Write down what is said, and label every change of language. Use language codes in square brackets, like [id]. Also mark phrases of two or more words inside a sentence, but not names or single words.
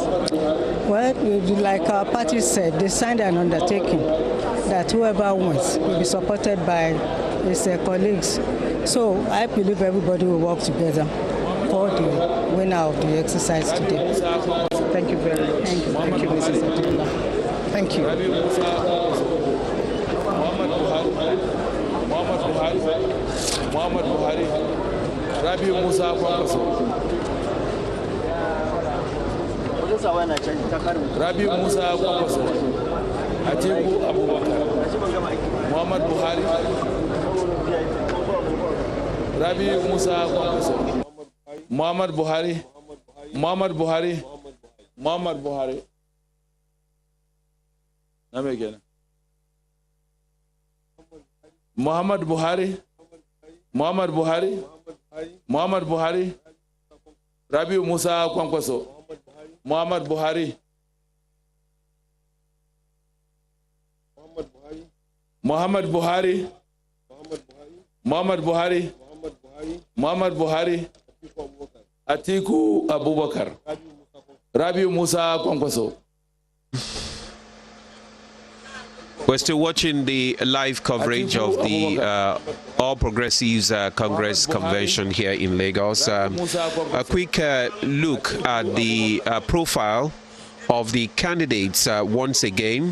[en] Well, like our party said, they signed an undertaking that whoever wins will be supported by his colleagues. So I believe everybody will work together for the winner of the exercise today. Thank you very much. Thank you. Thank you, Mrs. Abdullah. Thank you. Muhammad Buhari, Rabiu Kwankwaso, Rabiu Kwankwaso, Atiku Abubakar, Muhammad Buhari, Rabiu Kwankwaso, Muhammad Buhari, Muhammad Buhari, Muhammad Buhari. Name again. Muhammad Buhari, Muhammad Buhari, Muhammad Buhari, Rabiu Musa Kwankwaso. Muhammad Buhari. Muhammad Buhari. Muhammad Buhari. Muhammad Buhari. Atiku Abubakar. Rabiu Musa Kwankwaso. We're still watching the live coverage of the All Progressives Congress Convention here in Lagos. A quick look at the profile of the candidates once again.